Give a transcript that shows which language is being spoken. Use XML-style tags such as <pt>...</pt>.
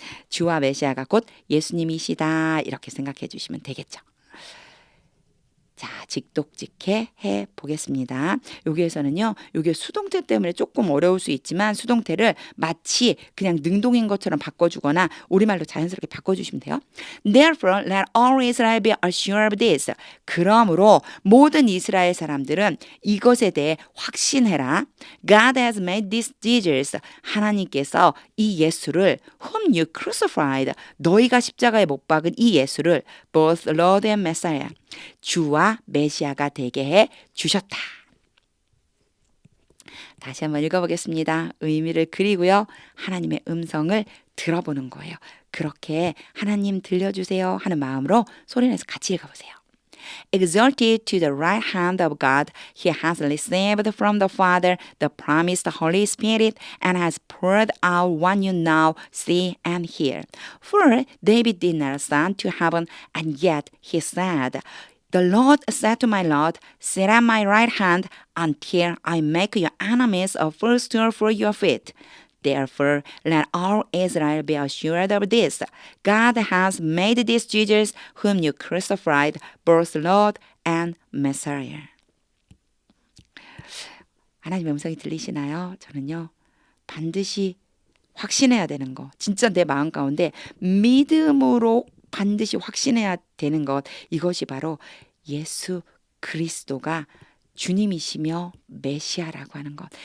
<ko>주와 메시아가 곧 예수님이시다. 이렇게 생각해 주시면 되겠죠. 자, 직독직해 해 보겠습니다. 여기에서는요, 요게 수동태 때문에 조금 어려울 수 있지만 수동태를 마치 그냥 능동인 것처럼 바꿔주거나 우리말로 자연스럽게 바꿔주시면 돼요.</ko> <en>Therefore, let all Israel be assured of this.</en> <ko>그러므로 모든 이스라엘 사람들은 이것에 대해 확신해라.</ko> <en>God has made this Jesus.</en> <ko>하나님께서 이 예수를</ko> <en>whom you crucified.</en> <ko>너희가 십자가에 못 박은 이 예수를</ko> <en>both Lord and Messiah.</en> <ko>주와 메시아가 되게 해 주셨다. 다시 한번 읽어보겠습니다. 의미를 그리고요. 하나님의 음성을 들어보는 거예요. 그렇게 하나님 들려주세요 하는 마음으로 소리내서 같이 읽어보세요.</ko> <en>Exalted to the right hand of God, he has received from the Father the promised Holy Spirit and has poured out what you now see and hear. For David did not ascend to heaven, and yet he said, The Lord said to my Lord, sit at my right hand until I make your enemies a footstool for your feet. Therefore, let all Israel be assured of this. God has made this Jesus, whom you crucified, both Lord and Messiah.</en> <ko>하나님의 음성이 들리시나요? 저는요, 반드시 확신해야 되는 거. 진짜 내 마음 가운데 믿음으로 반드시 확신해야 되는 것. 이것이 바로 예수 그리스도가 주님이시며 메시아라고 하는 것.</ko>